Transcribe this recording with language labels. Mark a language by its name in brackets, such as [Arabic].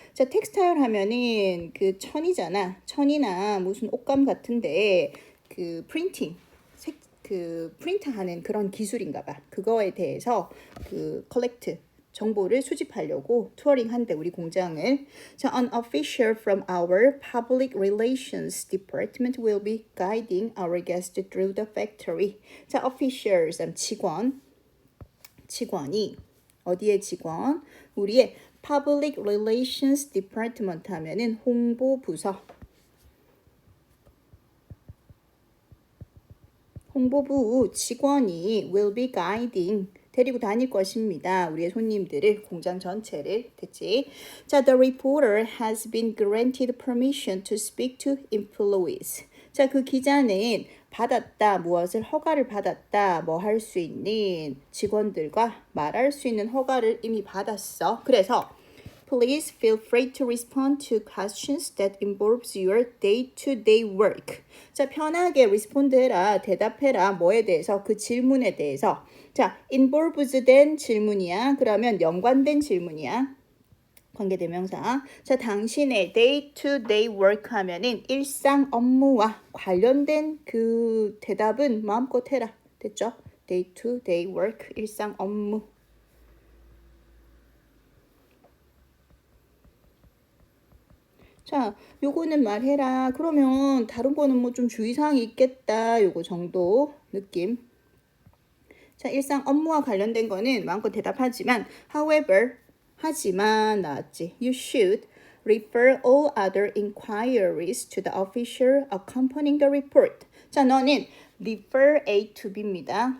[Korean] 자, 텍스타일 하면은 그 천이잖아. 천이나 무슨 옷감 같은데 그 프린팅 그 프린트하는 그런 기술인가 봐. 그거에 대해서 그 컬렉트 정보를 수집하려고 투어링 한대 우리 공장을. [English] 자, an official from our public relations department will be guiding our guests through the factory. [Korean] 자, officials 직원이 어디의 직원? 우리의 public relations department 하면은 홍보부서. 홍보부 직원이 [English] will be guiding [Korean] 데리고 다닐 것입니다. 우리의 손님들을 공장 전체를 됐지. [English] 자, the reporter has been granted permission to speak to employees. [Korean] 자, 그 기자는 받았다 무엇을 허가를 받았다 뭐 할 수 있는 직원들과 말할 수 있는 허가를 이미 받았어. 그래서 [English] Please feel free to respond to questions that involves your day-to-day work. [Korean] 자, 편하게 respond해라, 대답해라. 뭐에 대해서? 그 질문에 대해서. 자, involves 된 질문이야. 그러면 연관된 질문이야. 관계대명사. 자, 당신의 day-to-day work 하면은 일상 업무와 관련된 그 대답은 마음껏 해라. 됐죠? day-to-day work, 일상 업무. 자, 요거는 말해라. 그러면 다른 거는 뭐 좀 주의사항이 있겠다. 요거 정도 느낌. 자, 일상 업무와 관련된 거는 마음껏 대답하지만 however, 하지만 나왔지. [English] You should refer all other inquiries to the official accompanying the report. [Korean] 자, 너는 [English] refer A to B [Korean] 입니다.